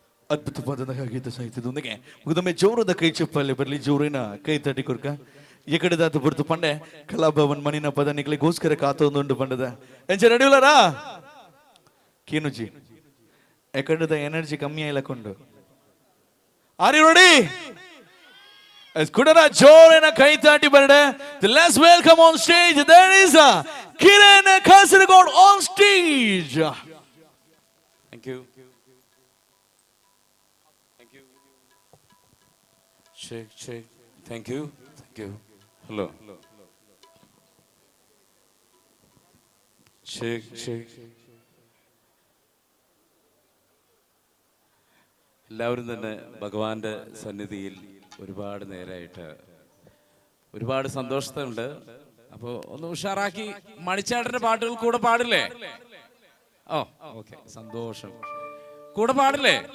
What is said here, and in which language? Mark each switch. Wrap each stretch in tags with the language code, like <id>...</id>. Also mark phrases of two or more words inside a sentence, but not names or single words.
<kn>ಅದ್ಭುತವಾದ ಗೀತ ಸಾಹಿತ್ಯದೊಂದಿಗೆ ಮುಗಿದೊಮ್ಮೆ ಜೋರದ ಕೈ ಚಪ್ಪಲ್ಲಿ ಬರಲಿ,</kn> <tcy>ಜೋರಿನ ಕೈ ತಟ್ಟಿ ಕೊರ್ಕ ಎಕಡೆದಾತು ಬರ್ತು ಪಂಡೆ ಕಲಾಭವನ್ ಮನಿನ ಪದ ನಿಕ್ಲಿಗೋಸ್ಕರ ಕಾತೊಂದುಂಡು ಪಂಡದ ಎಂಚ ರೆಡಿಯುಲರಾ ಕೀನುಜಿ ಎಕಡೆದ ಎನರ್ಜಿ ಕಮ್ಮಿ ಆಯ್ಲಕೊಂಡು</tcy> <en>are you ready?</en> <tcy>ಕುಡನ ಜೋರಿನ ಕೈ ತಾಟಿ ಬರಡೆ.</tcy> <en>Let's welcome on stage, there is Kiran Kasaragod on stage. Thank you. Thank you. Check. Thank you. Hello. Check.</en> <ml>എല്ലാവരും തന്നെ ഭഗവാന്റെ സന്നിധിയിൽ ഒരുപാട് നേരമായിട്ട് ഒരുപാട് സന്തോഷത്തുണ്ട്. അപ്പോൾ ഒന്ന് ഉഷാറാക്കി മണിച്ചേട്ടന്റെ പാട്ടുകൾ കൂടെ പാടില്ലേ? ഓക്കെ, സന്തോഷം. കൂടെ പാടില്ലേ?</ml>